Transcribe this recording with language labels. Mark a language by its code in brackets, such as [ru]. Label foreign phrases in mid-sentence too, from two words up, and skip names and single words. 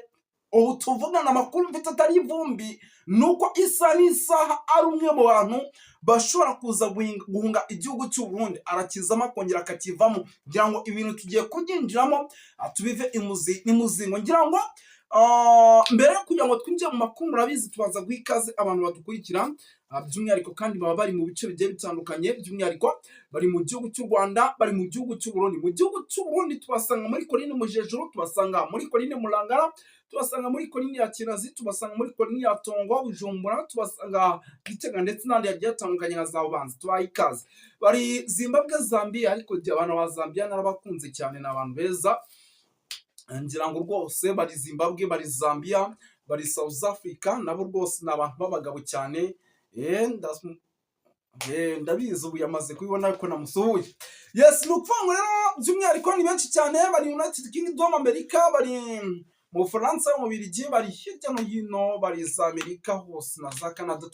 [rw] Ubu tuvugana amakuru mfite atari ivumbi, nuko isaha n'isaha ari umwe mu bantu bashobora kuza guhunga igihugu cy'u Burundi, arakizamo akongera akakivamo. Ngira ngo ibintu tugiye kubyinjiramo tubive imuzingo. Ngira ngo mbere yo kugira ngo twinjire mu makuru, murabizi tubaza guha ikaze abantu badukurikira, by'umwihariko kandi baba bari mu bice bigiye bitandukanye, by'umwihariko bari mu gihugu cy'u Rwanda, bari mu gihugu cy'u Burundi. Mu gihugu cy'u Burundi tubasanga muri Komine Mujejuru, tubasanga muri Komine Murangara, tubasanga muri Komine ya Kinazi, tubasanga muri Komine ya Tongo, Bujumbura, tubasanga Gitega, ndetse n'andi yagiye atandukanye nka za Bubanza. Tubaha ikaze. Bari Zimbabwe, Zambia, ariko abantu ba Zambia narabakunze cyane, ni abantu beza. Ngira ngo rwose bari Zimbabwe, bari Zambia, bari South Africa, nabo rwose ni abantu b'abagabo cyane. Ndabizi ubu yamaze kubibona ko namusuhuye. Yes, nukuvuga rero by'umwihariko ni benshi cyane. Bari United Kingdom, Amerika, bari mu Bufaransa, mu Bubiligi, bari hirya no hino, bari za Amerika hose na za Canada.